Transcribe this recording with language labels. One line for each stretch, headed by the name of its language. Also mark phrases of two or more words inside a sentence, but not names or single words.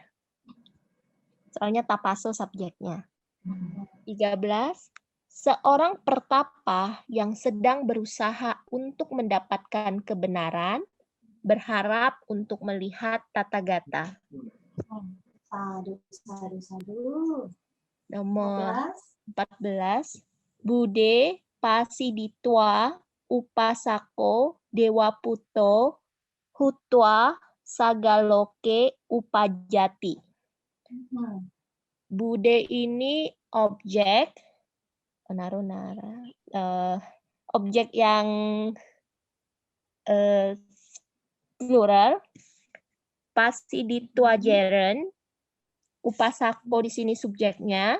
Indonesian: Soalnya tapaso subjeknya. 13. Seorang pertapa yang sedang berusaha untuk mendapatkan kebenaran, berharap untuk melihat tata-gata. Sadu. Nomor 14.
Pali: Bude pasiditwa upasako dewa puto hutwa sagaloke upajati.
Indonesian: Bude ini objek, objek yang plural.
Pali: Pasiditwa jeren,
Indonesian: upasako di sini subjeknya.